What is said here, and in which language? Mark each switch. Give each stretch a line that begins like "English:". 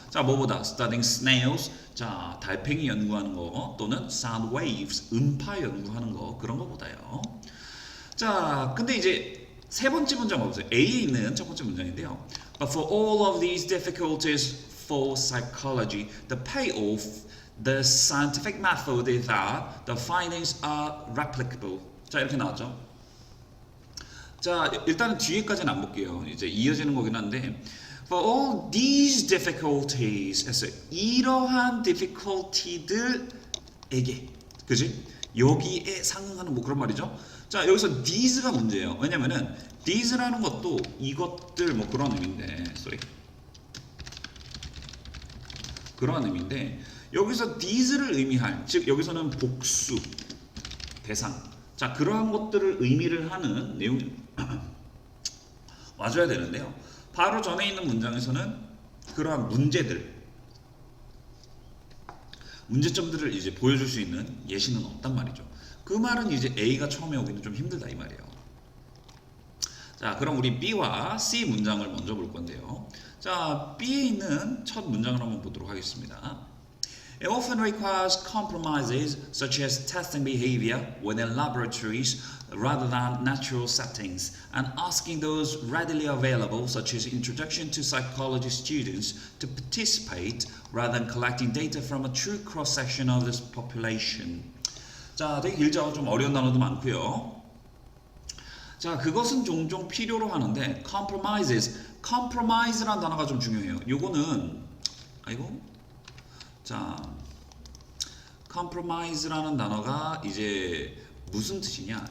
Korean: 자, 뭐보다?
English: studying snails.
Korean: 자, 달팽이 연구하는 거 또는
English: sound waves.
Korean: 음파 연구하는 거 그런 거보다요. 자, 근데 이제 세 번째 문장 봐보세요. A에 있는 첫 번째 문장인데요.
English: But for all of these difficulties for psychology, the payoff, the scientific method is that the findings are replicable.
Korean: 자, 이렇게 나왔죠. 자, 일단은 뒤에까지는 안 볼게요. 이제 이어지는 거긴 한데
English: For all these difficulties
Korean: 했어요. 이러한 difficulty들에게 그지? 여기에 상응하는 뭐 그런 말이죠. 자, 여기서 these가 문제예요. 왜냐면은 these라는 것도 이것들 뭐 그런 의미인데 그런 의미인데 여기서 these를 의미할, 즉 여기서는 복수, 대상, 자 그러한 것들을 의미를 하는 내용이 와줘야 되는데요. 바로 전에 있는 문장에서는 그러한 문제점들을 이제 보여줄 수 있는 예시는 없단 말이죠. 그 말은 이제 A가 처음에 오기는 좀 힘들다 이 말이에요. 자, 그럼 우리 B와 C 문장을 먼저 볼 건데요. 자, B에 있는 첫 문장을 한번 보도록 하겠습니다.
English: It often requires compromises such as testing behavior within laboratories rather than natural settings and asking those readily available such as introduction to psychology students to participate rather than collecting data from a true cross-section of this population.
Korean: 자, 되게 길죠? 좀 어려운 단어도 많고요. 자, 그것은 종종 필요로 하는데 compromise라는 단어가 좀 중요해요. 요거는 자, compromise라는 단어가 이제 무슨 뜻이냐?